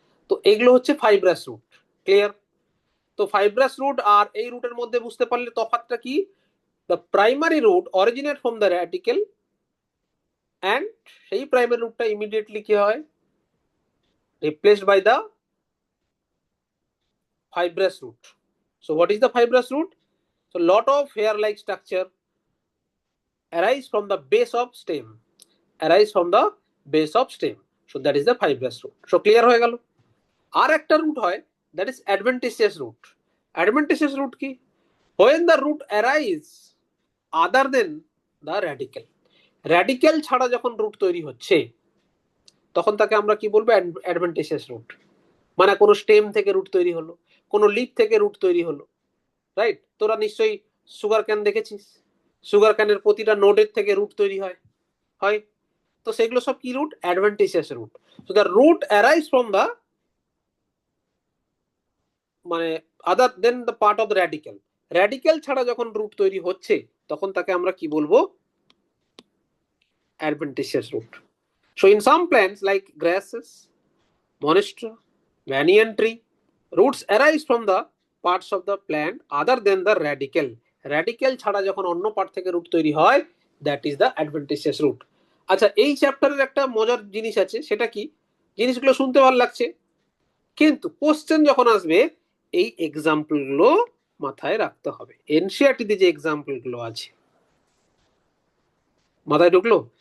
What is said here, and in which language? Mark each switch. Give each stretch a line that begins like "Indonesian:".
Bangla: তো এগুলো হচ্ছে ফাইব্রাস রুট। ক্লিয়ার? তো ফাইব্রাস রুট আর এই রুটের মধ্যে বুঝতে পারলে তফাৎটা কি?
English: the primary root originate from the radical, and
Bangla: সেই প্রাইমারি রুটটা ইমিডিয়েটলি কি হয়?
English: Replaced by the fibrous root. So what is the fibrous root? So lot of hair like structure arise from the base of stem, arise from the base of stem. So that is the fibrous root. So clear
Bangla: হয়ে গেল? আর একটা root হয়,
English: that is adventitious root.
Bangla: Adventitious root কি?
English: When the root arise other than the radical,
Bangla: radical ছাড়া যখন root তৈরি হচ্ছে তখন তাকে আমরা কি বলবো? অ্যাডভেন্টিসিয়াস রুট। মানে কোনো স্টেম থেকে রুট তৈরি হলো, কোনো লিফ থেকে রুট তৈরি হলো, রাইট? তোরা নিশ্চয়ই সুগার ক্যান দেখেছিস, সুগার ক্যানের প্রতিটা নোডের থেকে রুট তৈরি হয়, হয় তো সেগুলো সব কি root? অ্যাডভেন্টিসিয়াস root.
English: So the root arise from the, মানে other then the part of the radical.
Bangla: Radical ছাড়া যখন রুট তৈরি হচ্ছে তখন তাকে আমরা কি বলবো? অ্যাডভেন্টিসিয়াস root.
English: So in some plants like grasses, monstera, banyan tree, roots arise from the parts of the plant other than the radical.
Bangla: radical ছাড়া যখন অন্য পার্ট থেকে রুট তৈরি হয়,
English: That is the adventitious root.
Bangla: আচ্ছা, এই চ্যাপ্টারের একটা মজার জিনিস আছে, সেটা কি? জিনিসগুলো শুনতে ভালো লাগছে, কিন্তু কোশ্চেন যখন আসবে এই এক্সাম্পল গুলো মাথায় রাখতে হবে। এনসিআরটিতে যে এক্সাম্পল গুলো আছে, মাথায় ঢুকলো?